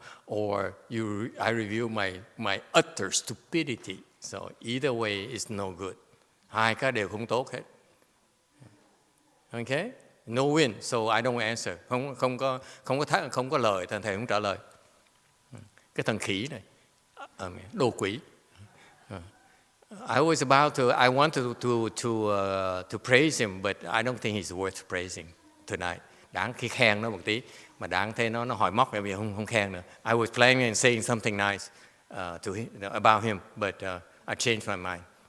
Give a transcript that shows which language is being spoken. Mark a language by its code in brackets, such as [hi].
[en] Or I reveal my utter stupidity. So either way is no good. [vi] Hai cái đều không tốt hết. Okay? [en] No win, so I don't answer. [vi] Không có lời, thầy không trả lời. Cái thằng khỉ này, đồ quỷ. [en] I wanted to praise him, but I don't think he's worth praising tonight. [vi] Đáng khi khen nó một tí, mà đáng thế nó hỏi móc bây giờ không khen nữa. [en] I was planning on saying something nice about him, but I changed my mind.